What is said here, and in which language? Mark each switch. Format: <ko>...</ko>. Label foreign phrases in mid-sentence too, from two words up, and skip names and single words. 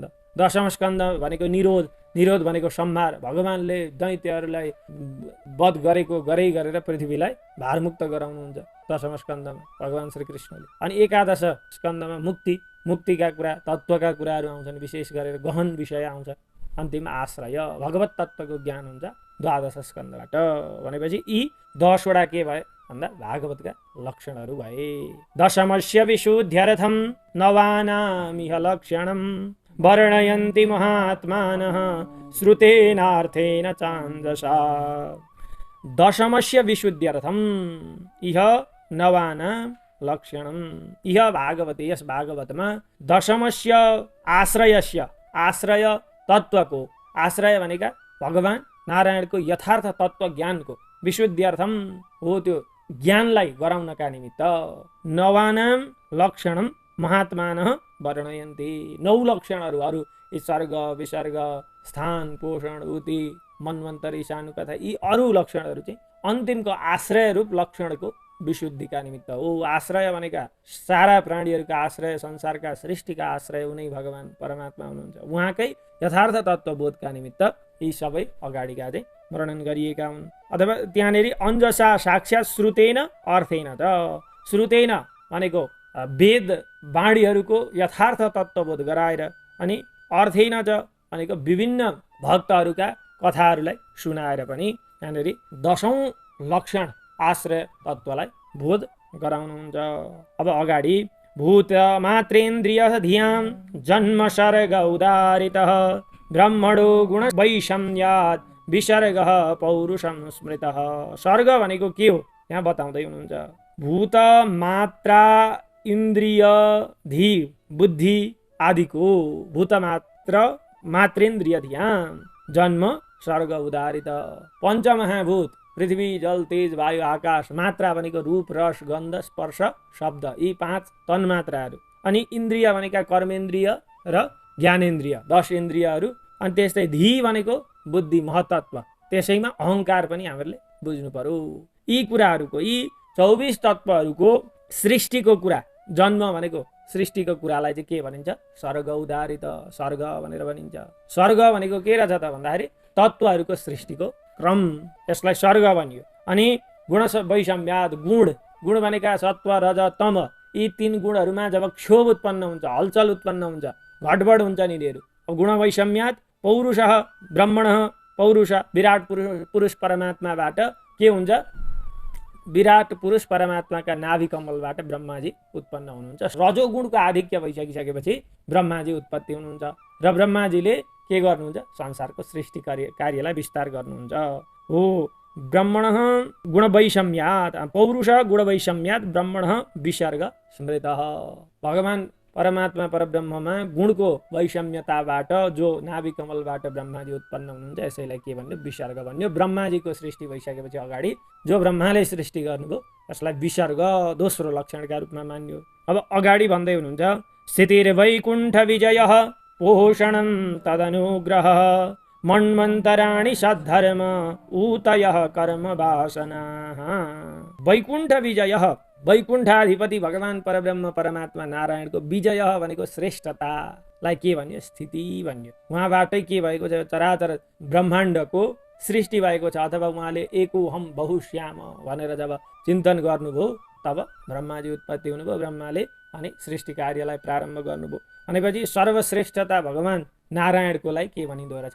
<ne>10औं स्कन्ध भनेको निरोध भनेको संहार, भगवानले दैत्यहरूलाई वध गरेर पृथ्वीलाई भारमुक्त गराउनुहुन्छ 10औं स्कन्धमा भगवान श्रीकृष्णले। अनि एकादश स्कन्धमा मुक्तिका कुरा, तत्त्वका कुराहरू आउँछन्, विशेष गरेर गहन विषय आउँछ। अन्तिम आश्रय, भगवत तत्त्वको ज्ञान हुन्छ 12 स्कन्धबाट। भनेपछि यी 10वटा के भए भन्दा भागवतका लक्षणहरू भए।</ne> <sa>दशमस्य विशुद्ध्यर्थं नवानामिह लक्षणं वर्णयन्ति महात्मानः श्रुतेनार्थेन चान्दसा। दशमस्य विशुद्ध्यर्थं इह नवानां लक्षणं। इह भागवते,</sa> <ne>यस भागवतमा दशमस्य आश्रय तत्त्वको, आश्रय भनेका भगवान नारायणको यथार्थ तत्त्व ज्ञानको, विशुद्ध्यर्थम हो त्यो ज्ञानलाई गराउनका निमित्त,</ne> <sa>नवानां लक्षणं महात्मानः वर्णयन्ति।</sa> <ne>9 लक्षणहरू यी सर्ग, विसर्ग, स्थान, पोषण, उति, मन्वन्तर, ईशानुकथा, यी अरू लक्षणहरू चाहिँ अन्तिमको आश्रय रूप लक्षणको विशुद्धिका निमित्त हो। आश्रय भनेका सारा प्राणीहरूका आश्रय, संसारका सृष्टिका आश्रय उनै भगवान परमात्मा हुनुहुन्छ। उहाँकै यथार्थ तत्त्वबोधका निमित्त यी सबै अगाडिका चाहिँ वर्णन गरिएका हुन्। अथवा त्यहाँनेरि अन्जसा साक्षात्</ne> <sa>श्रुतेन अर्थेन</sa> <ne>त, श्रुतेन भनेको वेद वाणीहरूको यथार्थ तत्त्वबोध गराएर, अनि</ne> <sa>अर्थेन च</sa> <ne>भनेको विभिन्न भक्तहरूका कथाहरूलाई सुनाएर पनि यहाँनेरि 10औं लक्षण आश्रय तत्त्वलाई बोध गराउनुहुन्छ। अब अगाडि</ne> <sa>भूत मात्रेन्द्रिय धियां जन्म सर्ग उदारितः ब्रह्मणो गुण वैषम्यात् विसर्ग पौरुषम स्मृतः।</sa> <ne>सर्ग भनेको के हो यहाँ बताउँदै हुनुहुन्छ। भूत मात्रा इन्द्रिय धी बुद्धि आदिको</ne> <sa>भूत मात्रेन्द्रिय धियां जन्म सर्ग उदारित।</sa> <ne>पञ्चमहाभूत पृथ्वी जल तेज वायु आकाश, मात्रा भनेको रूप रस गन्ध स्पर्श शब्द, यी 5 तन्मात्राहरू, अनि इन्द्रिय भनेका कर्मेन्द्रिय र ज्ञानेन्द्रिय 10 इन्द्रियहरू, अनि त्यस्तै धी भनेको बुद्धि महतत्व, त्यसैमा अहङ्कार पनि हामीले बुझ्नु पर्यो। यी कुराहरूको, यी 24 तत्त्वहरूको सृष्टिको कुरा, जन्म भनेको सृष्टिको कुरालाई चाहिँ के भनिन्छ?</ne> <sa>सर्ग उदारित,</sa> <ne>सर्ग भनेर भनिन्छ। सर्ग भनेको के रहेछ त भन्दाखेरि तत्त्वहरूको सृष्टिको क्रम, यसलाई सर्ग भनियो। अनि</ne> <sa>गुण वैषम्यात्,</sa> <ne>गुण भनेका सत्व रज तम, यी 3 गुणहरूमा जब क्षोभ उत्पन्न हुन्छ, हलचल उत्पन्न हुन्छ, घटबड हुन्छ यिनीहरू,</ne> <sa>गुण वैषम्यात् पौरुष ब्रह्मण,</sa> <ne>पौरुष विराट पुरुष परमात्माबाट के हुन्छ? विराट पुरुष परमात्माका नाभि कमलबाट ब्रह्माजी उत्पन्न हुनुहुन्छ। रजोगुणको आधिक्य भइसकिसकेपछि ब्रह्माजी उत्पत्ति हुनुहुन्छ र ब्रह्माजीले के गर्नुहुन्छ? संसारको सृष्टि कार्यलाई विस्तार गर्नुहुन्छ।</ne> <sa>हो ब्रह्मण गुण वैषम्यात्, पौरुष गुण वैषम्यात् ब्रह्मण विसर्ग स्मृतः।</sa> <ne>भगवान परमात्मा परब्रह्ममा गुणको वैषम्यताबाट जो नाभि कमलबाट ब्रह्माजी उत्पन्न हुनुहुन्छ, यसैलाई के भन्यो? विसर्ग भन्यो। ब्रह्माजीको सृष्टि भइसकेपछि अगाडि जो ब्रह्माले सृष्टि गर्नुभयो यसलाई विसर्ग दोस्रो लक्षणका रूपमा मान्यो। अब अगाडि भन्दै हुनुहुन्छ</ne> <sa>स्थितिर्वैकुण्ठ विजयः पोषणं तदनुग्रह मन्वन्तराणि सद्धर्म ऊतयः कर्म वासनाः। वैकुण्ठ विजयः,</sa> <ne>वैकुण्ठाधिपति भगवान परब्रह्म परमात्मा नारायणको विजय भनेको श्रेष्ठतालाई के भन्यो? स्थिति भन्यो। उहाँबाटै के भएको छ? चराचर ब्रह्माण्डको सृष्टि भएको छ। अथवा उहाँले</ne> <sa>एकोहम बहुश्याम</sa> <ne>भनेर जब चिन्तन गर्नुभयो तब ब्रह्माजी उत्पत्ति हुनुभयो। ब्रह्माले अनि सृष्टि कार्यलाई प्रारम्भ गर्नुभयो भनेपछि सर्वश्रेष्ठता भगवान नारायणकोलाई के भनिँदो रहेछ?</ne>